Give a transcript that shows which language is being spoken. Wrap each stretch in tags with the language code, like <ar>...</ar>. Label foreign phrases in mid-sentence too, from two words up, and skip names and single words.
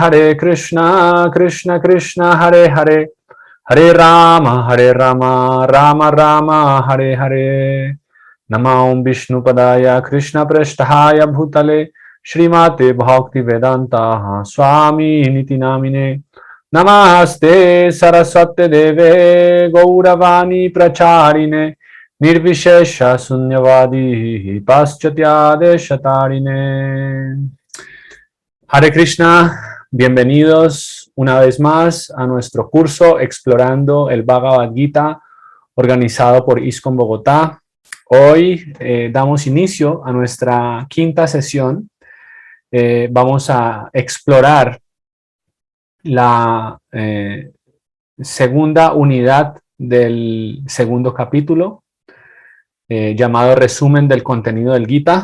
<sa>Krishna Krishna Hare Hare Hare Rama Rama Rama Hare Hare Namam Vishnu Padaya Krishna Prasthaya Bhutale Srimate Bhakti Vedanta Swami Niti Namine Namaste Saraswate Deve Gauravani Pracharine Nirvishesha Sunyavadi Paschatya Deshatarine. Hare Krishna,</sa> <es>bienvenidos una vez más a nuestro curso Explorando el Bhagavad Gita, organizado por ISKCON Bogotá. Hoy damos inicio a nuestra quinta sesión. Vamos a explorar la segunda unidad del segundo capítulo, llamado Resumen del contenido del Gita.</es>